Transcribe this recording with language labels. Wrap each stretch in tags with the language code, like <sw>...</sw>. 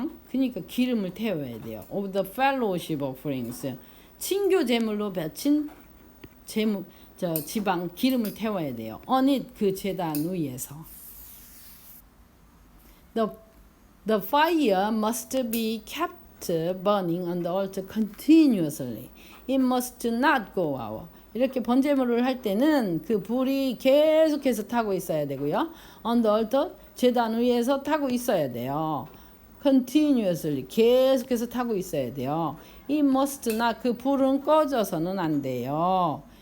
<ko>그러니까 기름을 태워야 돼요.</ko> <en>Of the fellowship offerings</en> <ko>친교 제물로 바친 지방 기름을 태워야 돼요.</ko> <en>On it</en> <ko>그 제단 위에서.</ko> <en>The fire must be kept burning on the altar continuously. It must not go out.</en> <ko>이렇게 번제물을 할 때는 그 불이 계속해서 타고 있어야 되고요.</ko> <en>On the altar</en> <ko>제단 위에서 타고 있어야 돼요. continuously 계속해서 타고 있어야 돼요.</ko> <en>It must not</en> <ko>그 불은 꺼져서는 안 돼요.</ko>